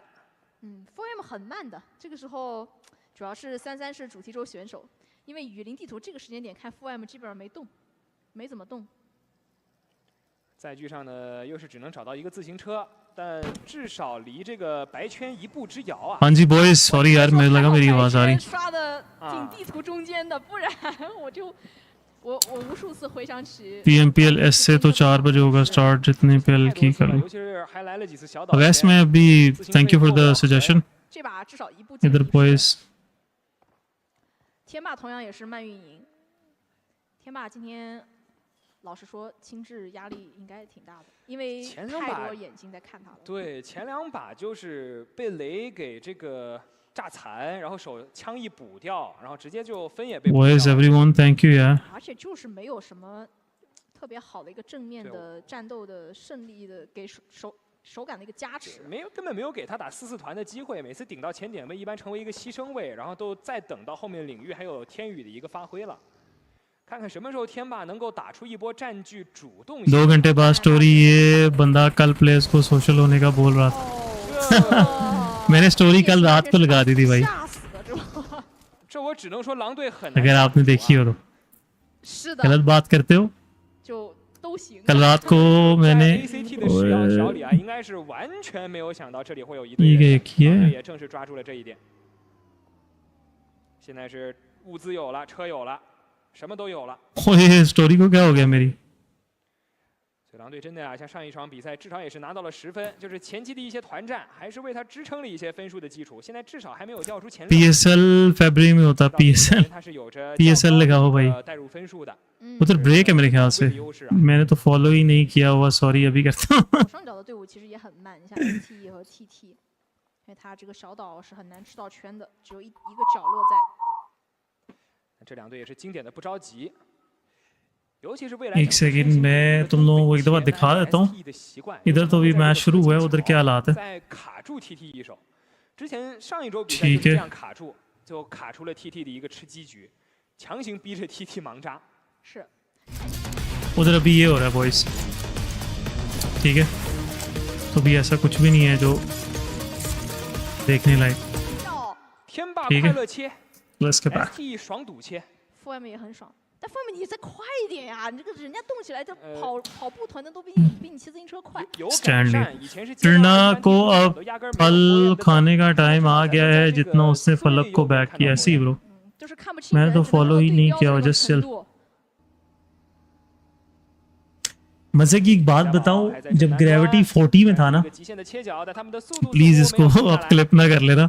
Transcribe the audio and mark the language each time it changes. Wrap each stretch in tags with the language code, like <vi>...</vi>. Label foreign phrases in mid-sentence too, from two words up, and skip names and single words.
<zh>4M 很慢的，这个时候主要是33是主题周选手，因为雨林地图这个时间点看 4M 基本上没动，没怎么动。载具上呢，又是只能找到一个自行车，但至少离这个白圈1步之遥啊。</zh> <hi>हाँ जी boys, sorry यार मुझे लगा मेरी आवाज आ रही।</hi> <zh>刷的挺地图中间的，不然我无数次回想起</zh> <hi>PMSLSEA तो 4 बजे होगा स्टार्ट जितने PL की करो।</hi> <zh>尤其是还来了几次小岛。</zh> <hi>वैसे मैं अभी</hi> <en>thank you for the suggestion。</en> <zh>这把至少1步。</zh> <hi>इधर boys。</hi> <zh>天霸同样也是慢运营，天霸今天。老实说，轻质压力应该挺大的，因为太多眼睛在看他了。对，前2把就是被雷给这个炸残，然后手枪一补掉，然后直接就分也被。</zh> <en>Boys, everyone, thank you, yeah。</en> <zh>而且就是没有什么特别好的一个正面的战斗的胜利的给手感的一个加持。根本没有给他打4-4团的机会，每次顶到前点位一般成为一个牺牲位，然后都再等到后面领域还有天宇的一个发挥了。看看什么时候天霸能够打出一波占据主动性。2</zh> <hi>घंटे बाद स्टोरी ये बंदा कल प्लेयर्स को सोशल होने का बोल रहा था। मैंने स्टोरी कल रात को लगा दी थी भाई।</hi> <zh>这我只能说狼队很。</zh> <hi>अगर आपने देखी हो तो। गलत बात करते हो।</hi> <zh>就都行。</zh> <hi>कल रात को मैंने।</hi> <zh>ACT 的视角小李啊，应该是完全没有想到这里会有一队人，也正是抓住了这一点。现在是物资有了，车有了。什么都有了。</zh> <hi>स्टोरी को क्या हो गया मेरी？</hi> <zh>所以狼队真的啊，像上一场比赛，至少也是拿到了10分，就是前期的一些团战，还是为他支撑了一些分数的基础。现在至少还没有掉出前6。</zh> <hi>PSL फरवरी में होता PSL。</hi> <zh>他是有着</zh> <hi>PSL लिखा हो भाई।</hi> <zh>带入分数的。</zh> <hi>उधर ब्रेक है मेरे ख्याल से। मैंने तो फॉलो ही नहीं किया हुआ, सॉरी अभी करता हूँ।</hi> <zh>上角的队伍其实也很慢，像 NT 和 TT， 因为他这个小岛是很难吃到圈的，只有一个角落在。这2队也是经典的不着急，尤其是未来。</zh> <hi>एक सेकंड मैं तुम लोगों को एक दफा दिखा देता हूँ। इधर तो अभी मैच शुरू हुआ है, उधर क्या हालात है?</hi> <zh>在卡住 TT 一手，之前上一周比赛就是这样卡住，就卡出了 TT 的一个吃鸡局，强行逼着 TT 盲扎。是。</zh> <hi>उधर अभी ये हो रहा है बॉयज, ठीक है? तो अभी ऐसा कुछ भी नहीं है जो देखने लायक।</hi> <zh>天霸快乐切。</zh> <en>Let's get back。</en> <zh>ST 爽堵切 4M 也很爽，但 4M 你再快一点呀！你这个人家动起来，这跑步团的都比你骑自行车快。</zh> <hi>Trina को अब फल खाने का टाइम आ गया है, जितना उसने फलक को बैक किया ऐसे ही ब्रो। मैंने तो फॉलो ही नहीं किया, जस्ट चल। मजे की एक बात बताऊं, जब ग्रेविटी 40 में था ना, प्लीज इसको अब क्लिप ना कर लेना।</hi>